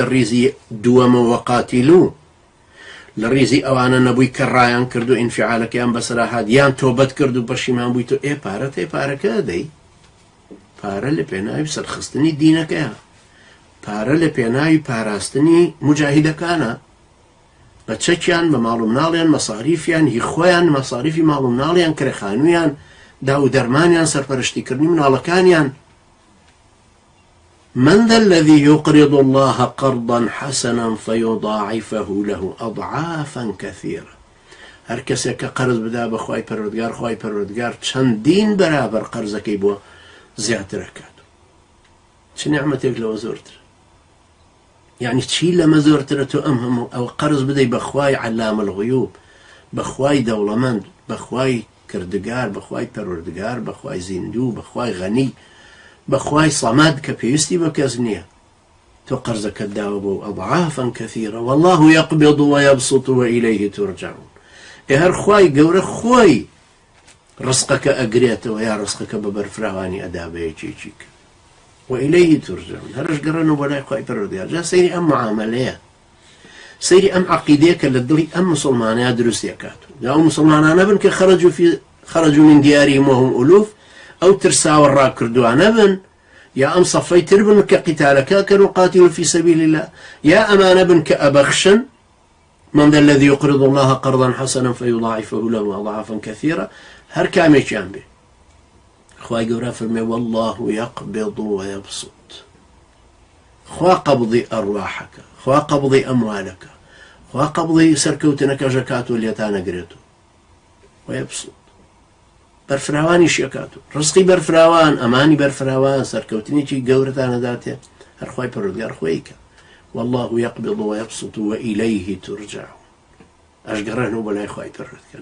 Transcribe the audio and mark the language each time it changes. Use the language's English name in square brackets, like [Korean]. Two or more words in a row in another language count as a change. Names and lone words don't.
[Central Kurdish] ڕیزی دووەمەوە قاتیلوو لە ڕیزی ئەوانە نەبووی کە ڕایان کرد و ئینفعالەکەیان بەسەرا هات یان تۆبەت کرد و پەشیمان بووی تۆ پارەت هەیە پارەکە دەی پارە لە پێناوی سەرخستنی دینەکەیە پارە لە پێناوی پاراستنی مجاهیدەکانە بە چەکیان بە ماڵ و مناڵیان مەساریفیان هی خۆیان مەساریفی ماڵ و مناڵیان کرێخانوویان دا و دەرمانیان سەرپەرشتیکردنی مناڵەکانیان [Arabic] من ذا الذي يقرض الله قرضا حسنا فيضاعفه له أضعافا كثيرة [Central Kurdish] هەر کەسێک کە قەرز بدا بە خوای پەروەردگار خوای پەروەردگار چەندین بەرابەر قەرزەکەی بۆ زیاتر ئەکات چ نیعمەتێک لەوە زۆرتر یعنی چی لەمە زۆرترە تۆ ئەم هەموو ئەو قەرز بدەی بە خوای [Arabic] عەلام الغیوب [Central Kurdish] بە خوای دەوڵەمەند بە خوای کردگار بە خوای پەروەردگار بە خوای زیندوو بە خوای غەنی بەخوای سەمەد کە پێویستی بە کەس نییە تۆ قەرزەکەت داوە بۆ [Arabic] ئەضعافا كثيرة والله يقبض ويبسط وإليه ترجعون [Central Kurdish] هەر خوای گەورە خۆی ڕزقەکە ئەگرێتەوە یا ڕزقەکە بە بەرفراوانی ئەدا بە یەکێکی [Arabic] وإليه ترجعون [Central Kurdish] هەرش گەڕێنەوە بۆ لای خوای پەروەردگار جا سەیری ئەم معامەلەیە سەیری ئەم عەقیدەیە کە لە دڵی ئەم موسڵمانەیە دروست دەکات جا ئەو موسڵمانانە بن کە [Arabic] خەرەجوا من دیارهم وهم ألوف [Central Kurdish] أو ترساوە ڕاکردوانە بن یا ئەم سەفەی تر بن کە قیتالەکە کەن و [Arabic] قاتیلوا في سبيل الله [Central Kurdish] یا ئەمانە بن کە ئەبەخشن [Arabic] من ذا الذي يقرض الله قرضا حسنا فيضاعفه له أضعافا كثيرة [Central Kurdish] هەر کامێکیان بێ خوای گەورە فەرمێ [Arabic] والله يقبض [Central Kurdish] ويبسط خوا قبضی ئەڕواحەکە خوا قبضی ئەموالەکە خوا قبضی سەرکەوتنەکە ژەکات و لێتانەگرێتەوە ويبسط بەرفراوانی شێکات و ڕزقی بەرفراوان ئەمانی بەرفراوان سەرکەوتنێکی گەورەتانەداتێ هەر خوای پەروەردگار خۆیکە [Arabic] والله يقبض ويبسط وإليه ترجعون [Central Kurdish] ئەشگەڕێنەوە بەلای خوای پەروەردگار